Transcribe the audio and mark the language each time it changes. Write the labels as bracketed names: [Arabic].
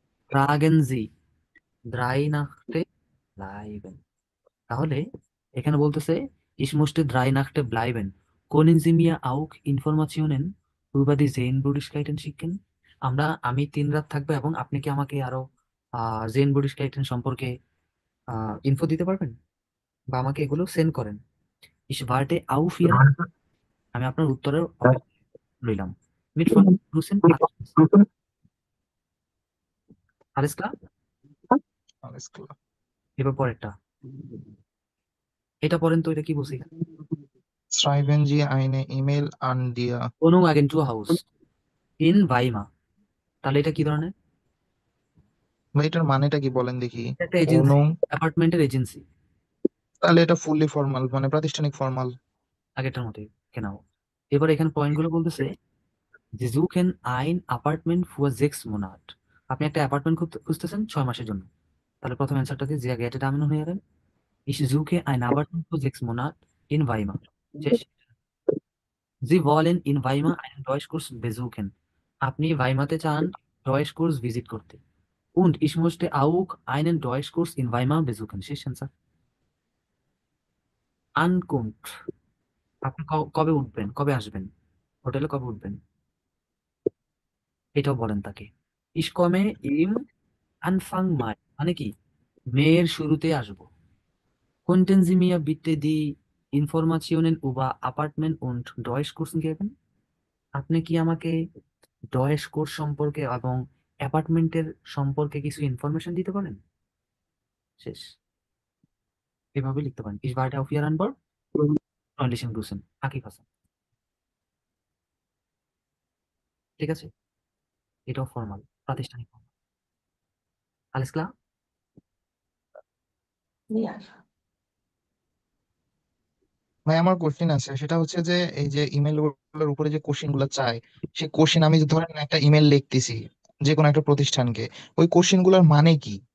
[German] ফ্রাগেন জি 3 Nachte bleiben, [Bangla] তাহলে এখানে বলতেছে [German] ich musste 3 Nächte bleiben, können Sie mir auch Informationen über die Sehenswürdigkeiten schicken? [Bangla] আমি 3 রাত থাকবো এবং আপনি কি আমাকে আরো Sehenswürdigkeiten সম্পর্কে ইনফো দিতে পারবেন বা আমাকে এগুলো সেন্ড করেন। [German] ich warte auf Ihre, [Bangla] আমি আপনার উত্তরের অপেক্ষা রইলাম। [German] mit Grüßen, alles klar? [Bangla] এবার পরেরটা, এটা পড়েন তো, এটা কি বলছি, [German] Schreiben Sie eine E-Mail an die [Bangla] Wohnungsagenturhaus in Weimar, তাহলে এটা কি ধরনের, ভাই এটার মানেটা কি বলেন দেখি। একটা এজেন্সি, অনু, অ্যাপার্টমেন্টের এজেন্সি, তাহলে এটা ফুললি ফর্মাল মানে প্রাতিষ্ঠানিক ফর্মাল। আগেরটার মতোই কেন। এবার এখানে পয়েন্টগুলো বলতেছে যে [German] suchen ein Apartment für 6 Monate, [Bangla] আপনি একটা অ্যাপার্টমেন্ট খুঁজতেছেন 6 মাসের জন্য, তাহলে প্রথম অ্যান্সারটাতে যে গেটে ডামিনো হয়ে যাবেন [German] ich suche ein Apartment für 6 Monate in Weimar, [Bangla] শেষ। [German] Sie wollen in Weimar einen Deutschkurs besuchen, [Bangla] আপনি ভাইমাতে চান ডয়েশ কোর্স ভিজিট করতে, [German] und ich möchte auch einen Deutschkurs in Weimar besuchen, শেষ অ্যান্সার। [Bangla] Ankunft, আপনি কবে উঠবেন, কবে আসবেন, হোটেলে কবে উঠবেন, এটাও বলেন তাকে। [German] Ich komme im Anfang Mai, [Bangla] মানে কি মেয়ের শুরুতে আসবো। [German] Könnten Sie mir bitte die Informationen über Apartment und Deutschkursen geben? [Bangla] আপনি কি আমাকে ডয়েশ কোর্স সম্পর্কে এবং অ্যাপার্টমেন্টের সম্পর্কে কিছু ইনফরমেশন দিতে পারেন, শেষ। এভাবে লিখতে পারেন [German] Ich warte auf Ihre Antwort, freundlichen Grüßen, আকিব হাসান। [Bangla] ঠিক আছে, এটাও ফর্মাল, প্রাতিষ্ঠানিক formal। [German] Alles klar? [Bangla] ভাই আমার কোশ্চেন আছে, সেটা হচ্ছে যে এই যে ইমেল গুলোর উপরে যে কোশ্চেন গুলো চাই, সেই কোশ্চেন আমি যে ধরেন একটা ইমেল লিখতেছি যে কোনো একটা প্রতিষ্ঠানকে, ওই কোশ্চেন গুলোর মানে কি?